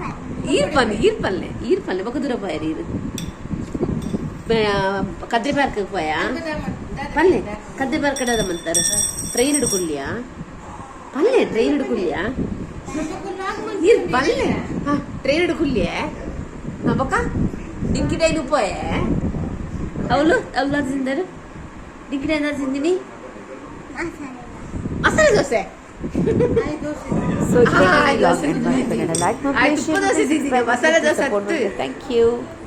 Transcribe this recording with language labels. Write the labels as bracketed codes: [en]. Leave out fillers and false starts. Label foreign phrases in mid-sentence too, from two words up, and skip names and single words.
[tcy] ಈರ್ ಪಲ್ಲೆ ಬೊಕ್ಕ ದೂರ ಪಾಯರು ಈರು ಕದ್ರಿ ಪಾರ್ಕ್ ಪೋಯಾ ಪಲ್ಲೆ ಕದ್ರಿ ಪಾರ್ಕ್ ಕಡೆ ಮಂತಾರೆ [kn] ಟ್ರೈನ್ ಹಿಡ್ಕೊಳ್ಲಿಯಾ [tcy] ಪಲ್ಲೆ [kn] ಟ್ರೈನ್ ಹಿಡ್ಕೊಳ್ಲಿಯಾ [tcy] ಈರ್ ಪಲ್ಲೆ ಹಾ [kn] ಟ್ರೈನ್ ಹಿಡ್ಕೊಳ್ಲಿಯೇ [tcy] ಹಾ ಬೊಕ್ಕ ಡಿಂಕಿ ಡೈನು ಪೋಯೆ ಅವಳು ತಿಂದರು ಡಿಂಕಿ ಡೈ ಏನಾದ್ರು ತಿಂದಿನಿ ಮಸಾಲೆ ದೋಸೆ [en] So if you like my vlog and want to like my I took patient, the please message, subscribe masala to dosa support too. me. Thank you.